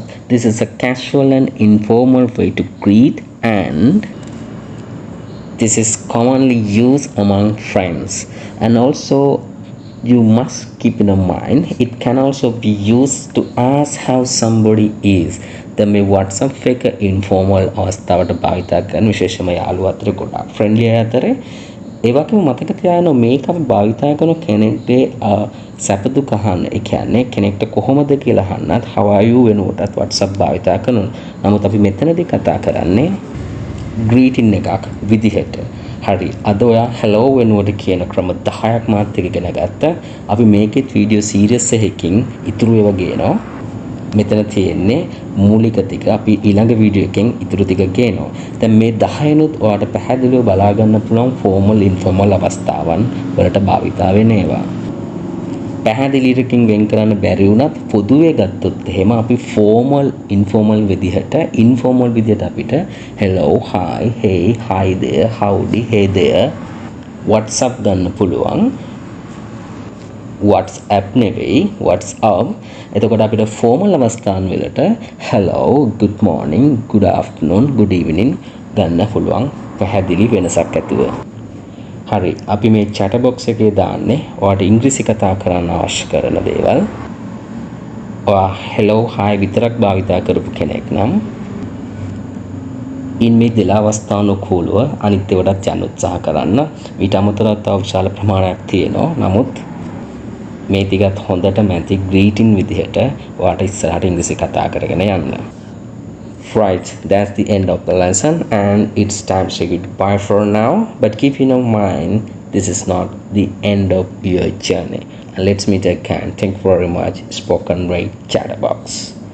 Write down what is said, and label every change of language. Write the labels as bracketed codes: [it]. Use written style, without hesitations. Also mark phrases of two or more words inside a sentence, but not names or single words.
[en] This is a casual and informal way to greet, and this is commonly used among friends. And also, you must keep in mind it can also be used to ask how somebody is. [si] දැන් මේ WhatsApp එක informal අවස්ථාවට භාවිතා කරන විශේෂම යාළුවෝ අතර ගොඩක් friendly අය අතරේ ඒ වගේම මතක තියාගන්න මේක අපි භාවිතා කරන කෙනෙක්ගේ සැප දුක අහන්න. ඒ කියන්නේ කෙනෙක්ට කොහොමද කියලා අහන්නත් [en] how are you [si] වෙනුවටත් WhatsApp භාවිතා කරනවා. නමුත් අපි මෙතනදී කතා කරන්නේ greeting එකක් විදිහට. හරි. අද ඔයා hello වෙනුවට කියන ක්‍රම 10ක් මාත් එක්ක ඉගෙන ගත්තා. අපි මේකෙත් වීඩියෝ සීරීස් එකකින් ඉතුරු ඒවා ගේනවා. මෙතන තියෙන්නේ මූලික ටික අපි ඊළඟ වීඩියෝ එකෙන් ඉතුරු ටික ගේනවා. දැන් මේ 10නුත් ඔයාලට පැහැදිලිව බලා ගන්න පුළුවන් [en] formal informal [si] අවස්ථාවන් වලට භාවිතා වෙන ඒවා. පැහැදිලිවකින් වෙන් කරන්න බැරි වුණත් පොදුවේ ගත්තොත් එහෙම අපි [en] formal informal [si] විදිහට informal විදිහට අපිට [en] hello hi hey hi there howdy hey there WhatsApp [si] ගන්න පුළුවන්. WhatsApp නෙවෙයි WhatsApp. එතකොට අපිට formal අවස්ථාන් වලට [en] hello good morning good afternoon good evening [si] ගන්න පුළුවන් පැහැදිලි වෙනසක් ඇතුව. හරි අපි මේ [en] chat box [si] එකේ දාන්නේ ඔයාලට ඉංග්‍රීසි කතා කරන්න අවශ්‍ය කරන දේවල්. ඔයා [en] hello hi [si] විතරක් භාවිතා කරපු කෙනෙක් නම් ඉන් මේ දෙලා අවස්ථානුකූලව අනිත් ඒවාටත් යන්න උත්සාහ කරන්න. ඊට අමතරව තව විශාල ප්‍රමාණයක් තියෙනවා. නමුත් මේ ටිකත් හොඳට මැති greeting විදිහට ඔයාලට ඉස්සරහට ඉංග්‍රීසි කතා කරගෙන යන්න. [en] Right, that's the end of the lesson and it's time to say goodbye for now. But keep in mind, this is not the end of your journey. And let's meet again. Thank you very much. Spoken Rate Chatterbox.